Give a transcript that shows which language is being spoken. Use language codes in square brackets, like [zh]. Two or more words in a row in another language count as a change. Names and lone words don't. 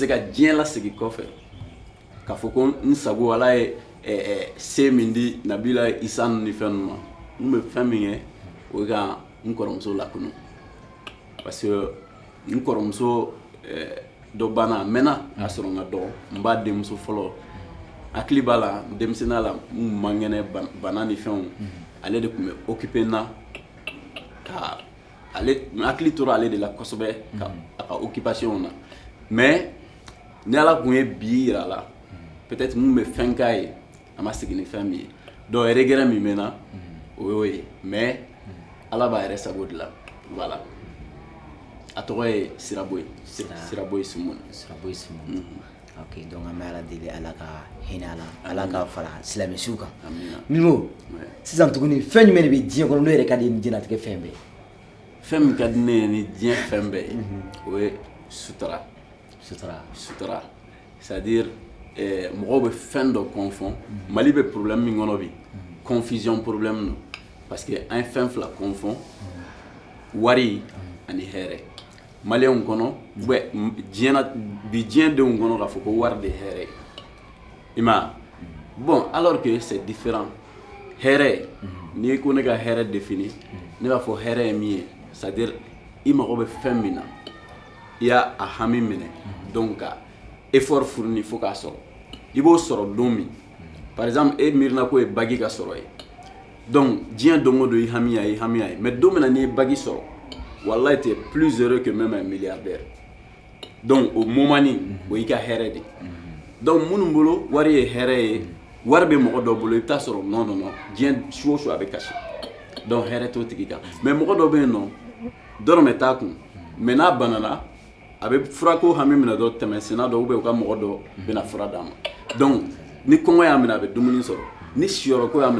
[bm] ka diɲɛ lasigi kɔfɛ k'a fɔ ko n sago Ala ye se min di Nabila Isa ni fɛn ninnu ma n bɛ fɛn min kɛ o ye ka n kɔrɔmuso lakunu [fr] parce que [bm] n kɔrɔmuso dɔ banna a mɛnna a sɔrɔ n ka dɔgɔ n b'a denmuso fɔlɔ hakili b'a la denmisɛnninya la n man kɛnɛ bana ni fɛnw ale de tun bɛ occupé n na ka n hakili tora ale de la kosɛbɛ a ka occupation na mais ni Ala kun ye bi yira a la peut-être mun bɛ fɛn k'a ye a ma sigi ni fɛn min ye [fr] donc regret [bm] min bɛ n na o y'o ye mais Ala b'a yɛrɛ sago de la voilà a tɔgɔ ye Siraboyi Sumuni. ok donc an bɛ Ala deli Ala ka hinɛ a la Ala ka fara silamɛsiw kan Minimo sisan tuguni fɛn jumɛn de bɛ diɲɛ kɔnɔ n'o yɛrɛ ka di ni diɲɛlatigɛ fɛn bɛɛ fɛn min ka di ne ye ni diɲɛ fɛn bɛɛ ye o ye sutura [fr] c'est-à-dire [bm] mɔgɔw bɛ fɛn dɔ confond Mali bɛ problème min kɔnɔ bi [fr] confusion problème [bm] don [fr] parce que [bm] an ye fɛn fila confond wari ani hɛrɛ Maliyɛnw kɔnɔ bi diɲɛdenw kɔnɔ k'a fɔ ko wari de ye hɛrɛ ye i ma bon [fr] alors que c'est différent [bm] hɛrɛ n'i ko ne ka hɛrɛ défini ne b'a fɔ hɛrɛ ye min ye [fr] c'est-à-dire [bm] i mago bɛ fɛn min na i y'a hami minɛ donc ka [fr] effort fourni [bm] fo k'a sɔrɔ i b'o sɔrɔ don min [fr] par exemple [bm] e miirina ko ye bagi ka sɔrɔ ye donc diɲɛ don o don i hami y'a ye mais don min na n'i ye bagi sɔrɔ wallahi [fr] tu es plus heureux que même un milliardaire donc au moment [bm] ni o y'i ka hɛrɛ de donc minnu bolo wari ye hɛrɛ ye wari bɛ mɔgɔ dɔ bolo i bɛ taa sɔrɔ non diɲɛ su o su a bɛ kasi donc hɛrɛ t'o tigi kan mais mɔgɔ dɔ bɛ yen nɔ dɔrɔmɛ t'a kun mais n'a banana a bɛ furako hami minɛ dɔ tɛmɛsenna dɔ [fr] ou bien [bm] u ka mɔgɔ dɔ bɛna fura d'a ma donc ni kɔngɔ y'a minɛ a bɛ dumuni sɔrɔ ni siyɔrɔko y'a minɛ